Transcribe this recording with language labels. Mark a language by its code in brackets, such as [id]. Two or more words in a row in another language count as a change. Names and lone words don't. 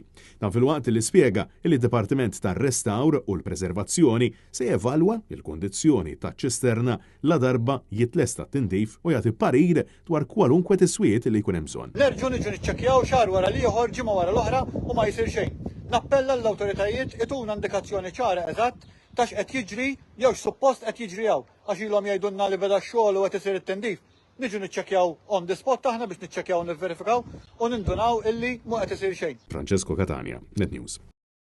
[mt] Dan fil-waqt li spjega li d-Dipartiment tar-Restawr u l-Preservazzjoni se jevalwa il-kondizzjoni ta' ċisterna la darba jitlesta t-tindif u jagħti parir dwar kwalunkwe tiswiet li jkun hemm bżonn. Nerġgħu niġu niċċekkjaw xahar wara ieħor ġimgħa wara l-oħra u ma jsir xejn. Nappella l-awtoritajiet ituna indikazzjoni ċara eżatt ta' x'qed jiġri jew x'suppost qed jiġri hawn għax ilhom jgħidulna li beda x-xogħol u qed isir it-tindif. Niġu niċċekkjaw [en] on the spot [mt] taħna biex niċċekkjaw nivverifikaw u nindunaw illi mu qed isir xejn. Francesco Catania, Net News.